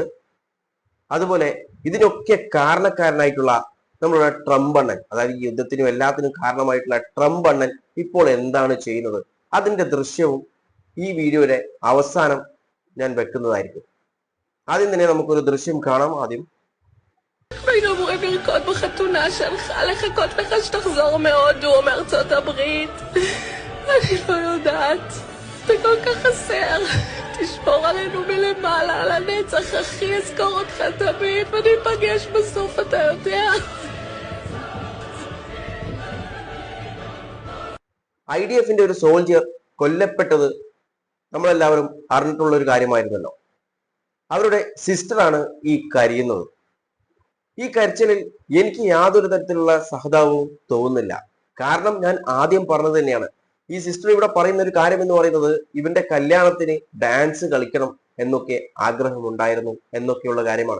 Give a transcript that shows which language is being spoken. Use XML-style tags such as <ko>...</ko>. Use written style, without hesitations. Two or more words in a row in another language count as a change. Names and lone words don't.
<ml>അതുപോലെ ഇതിനൊക്കെ കാരണക്കാരനായിട്ടുള്ള നമ്മളുടെ ട്രംപ് അണ്ണൻ, അതായത് ഈ യുദ്ധത്തിനും എല്ലാത്തിനും കാരണമായിട്ടുള്ള ട്രംപ് അണ്ണൻ ഇപ്പോൾ എന്താണ് ചെയ്യുന്നത്, അതിന്റെ ദൃശ്യവും ഈ വീഡിയോയുടെ അവസാനം ഞാൻ വെക്കുന്നതായിരിക്കും. ആദ്യം തന്നെ നമുക്കൊരു ദൃശ്യം കാണാം. ആദ്യം</ml> <he>היינו אמורים לרקוד בחתונה שלך, לחכות לך שתחזור מהודו או מארצות הברית. אני לא יודעת, זה כל כך חסר. תשמור עלינו מלמעלה, על הנצח, אחי, אזכור אותך תמיד, וניפגש בסוף, אתה יודע.</he> <ml>IDF-ന്റെ ഒരു സോൾജിയർ കൊല്ലപ്പെട്ടത് നമ്മളെല്ലാവരും അറിഞ്ഞിട്ടുള്ള ഒരു കാര്യമായിരുന്നല്ലോ. അവരുടെ സിസ്റ്ററാണ് ഈ കരയുന്നത്. ഈ കരച്ചിലിൽ എനിക്ക് യാതൊരു തരത്തിലുള്ള സഹതാപവും തോന്നുന്നില്ല. കാരണം ഞാൻ ആദ്യം പറഞ്ഞത് തന്നെയാണ്, ഈ സിസ്റ്റർ ഇവിടെ പറയുന്ന ഒരു കാര്യം എന്ന് പറയുന്നത് ഇവന്റെ കല്യാണത്തിന് ഡാൻസ് കളിക്കണം എന്നൊക്കെ ആഗ്രഹമുണ്ടായിരുന്നു എന്നൊക്കെയുള്ള കാര്യമാണ്.</ml>